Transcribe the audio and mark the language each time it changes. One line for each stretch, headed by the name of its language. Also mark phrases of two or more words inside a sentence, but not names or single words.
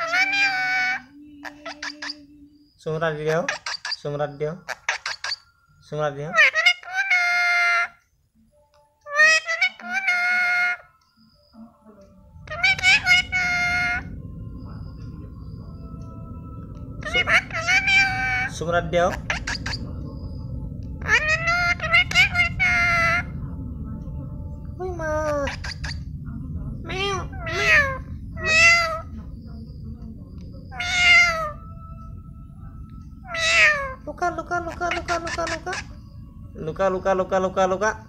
Assamese: চুমৰা দিও, চুমৰা দিও, চুমৰা দিও। চুমৰা দিও। Ui ma. Meow, meow, meow. Meow. Meow. Luka, luka, luka, luka, luka, luka. Luka, luka, luka, luka, luka.